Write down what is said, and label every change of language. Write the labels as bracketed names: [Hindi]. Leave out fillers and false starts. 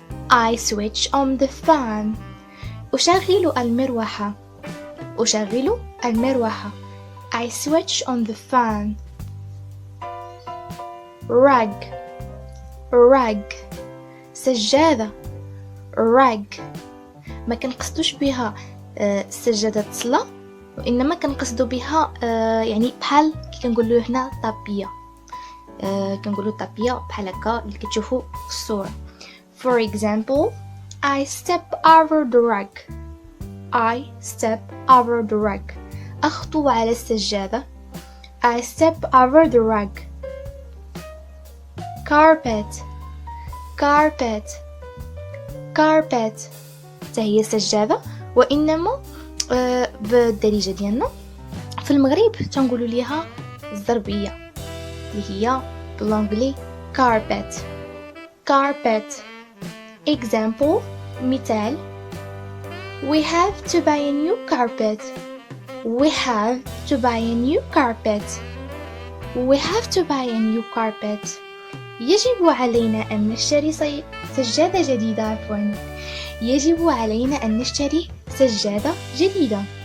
[English] I switch on the fan. [Arabic] أشغل المروحة. أشغل المروحة. [English] I switch on the fan. rug rug سجادة. [Arabic] rug ما كنقصدوش بها سجادة الصلاة، وإنما كنقصدو بها يعني بحال كي كنقولوا هنا طابية، كنقولوا طابية بحال هكا اللي كتشوفوا في الصورة. [English] For example I step over the rug. I step over the rug. [Arabic] أخطو على السجادة. [English] I step over the rug. carpet carpet [Arabic] carpet هي سجادة، وإنما بالدارجة ديالنا في المغرب تنقولوا ليها الزربية اللي هي بالانجلي carpet carpet. [English] example مثال we have to buy a new carpet. We have to buy a new carpet. We have to buy a new carpet. [Arabic] يجب علينا أن نشتري سجادة جديدة. عفوا يجب علينا أن نشتري سجادة جديدة.